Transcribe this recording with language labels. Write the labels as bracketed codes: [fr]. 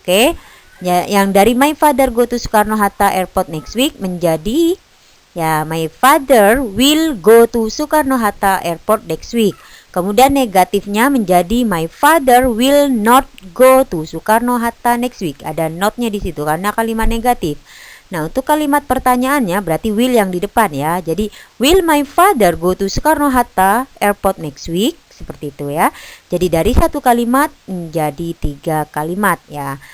[en] Oke. [id] Ya, yang dari [en] my father go to Soekarno-Hatta airport next week [id] menjadi ya [en] my father will go to Soekarno-Hatta airport next week. [id] Kemudian negatifnya menjadi [en] my father will not go to Soekarno-Hatta next week. [id] Ada notnya di situ karena kalimat negatif. Nah, untuk kalimat pertanyaannya berarti will yang di depan ya. Jadi [en] will my father go to Soekarno-Hatta airport next week? [id] Seperti itu ya. Jadi dari satu kalimat menjadi 3 kalimat ya.